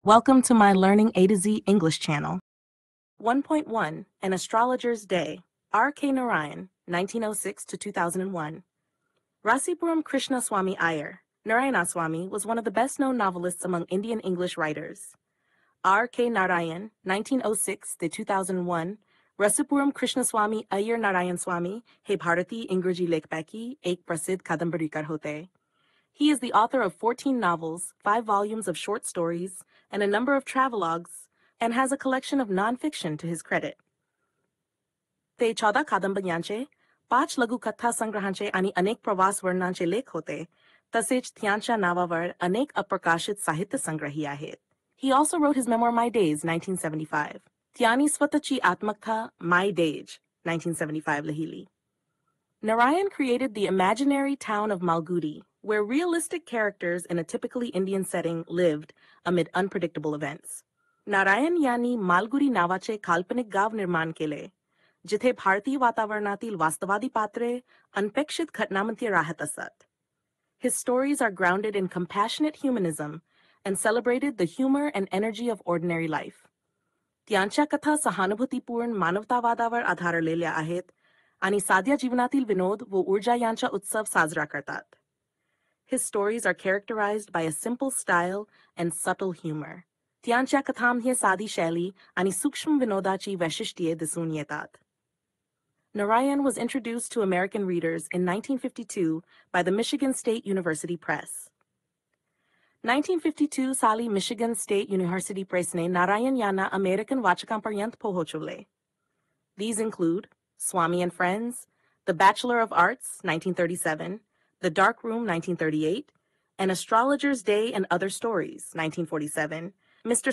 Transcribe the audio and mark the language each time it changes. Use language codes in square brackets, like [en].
[en] Welcome to my Learning A to Z English channel. 1.1 An Astrologer's Day, R.K. Narayan, 1906 to 2001. Rasipuram Krishna Swami Iyer, Narayanaswamy, was one of the best-known novelists among Indian English writers. R.K. [mr] Narayan, 1906 to 2001, Rasipuram Krishnaswamy Iyer Narayanswamy हे भारतीय इंग्रजी लेखपैकी एक प्रसिद्ध कादंबरीकार होते. [en] He is the author of 14 novels, 5 volumes of short stories, and a number of travelogues, and has a collection of non-fiction to his credit. [mr] ते 14 कादंबऱ्यांचे, 5 लघुकथा संग्रहांचे आणि अनेक प्रवास वर्णनांचे लेख होते, तसेच त्यांच्या नावावर अनेक अप्रकाशित साहित्य संग्रही आहेत. [en] He also wrote his memoir My Days, 1975. [mr] त्यांनी स्वतःची आत्मकथा My Days, 1975 लिहिली. [en] Narayan created the imaginary town of Malgudi, where realistic characters in a typically Indian setting lived amid unpredictable events. [mr] Narayan यांनी मालगुडी नावाचे काल्पनिक गाव निर्माण केले, जिथे भारतीय वातावरणातील वास्तववादी पात्रे अनपेक्षित घटनांमध्ये राहत असत. [en] His stories are grounded in compassionate humanism and celebrated the humor and energy of ordinary life. [mr] त्यांच्या कथा सहानुभूतीपूर्ण मानवतावादावर आधारलेल्या आहेत आणि साध्या जीवनातील विनोद व ऊर्जा यांचा उत्सव साजरा करतात. [en] His stories are characterized by a simple style and subtle humor. [mr] त्यांच्या कथांमध्ये साधी शैली आणि सूक्ष्म विनोदाची वैशिष्ट्ये दिसून येतात. [en] Narayan was introduced to American readers in 1952 by the Michigan State University Press. [mr] 1952 साली Michigan State University Pressने Narayan यांना American वाचकांपर्यंत पोहोचवले. [en] These include Swami and Friends, The Bachelor of Arts, 1937, The Dark Room, 1938, An Astrologer's Day and Other Stories, 1947, Mr.